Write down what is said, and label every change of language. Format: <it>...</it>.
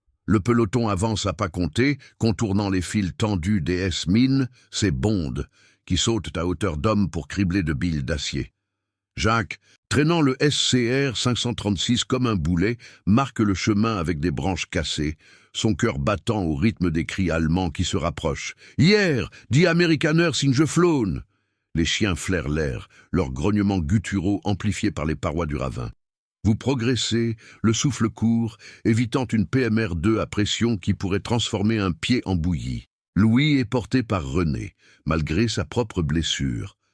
<fr>Le peloton avance à pas compter, contournant les fils tendus des S-mines, ces bondes, qui sautent à hauteur d'homme pour cribler de billes d'acier. Jacques, traînant le SCR 536 comme un boulet, marque le chemin avec des branches cassées, son cœur battant au rythme des cris allemands qui se rapprochent.</fr> <de>« Hier, die Amerikaner sind geflohen !»</de> <fr>Les chiens flairent l'air, leurs grognements gutturaux amplifiés par les parois du ravin. Vous progressez, le souffle court, évitant une PMR2 à pression qui pourrait transformer un pied en bouillie. Louis est porté par René, malgré sa propre blessure.</fr>